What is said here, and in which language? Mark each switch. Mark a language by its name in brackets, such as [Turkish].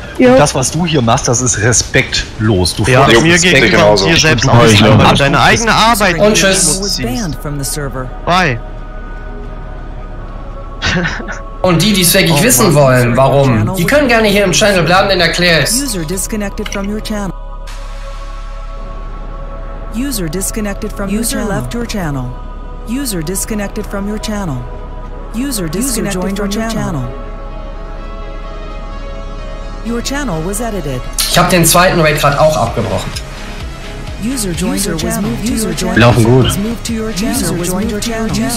[German] Und das, was du hier machst, das ist respektlos. Du fährst mir gegenüber und dir selbst aus. Ich habe deine eigene Arbeit. Und tschüss. [English] Bye. [German] Und die, die es wirklich wissen wollen, warum, die können gerne hier im Channel bleiben und erklären. [English] User disconnected from your channel. User disconnected from your channel. User left your channel. User disconnected from your channel. User disconnected from your channel. Your channel was edited. [German] Ich habe den zweiten Raid gerade auch abgebrochen. [English] User joined your channel. User joined your channel. User was joined your channel.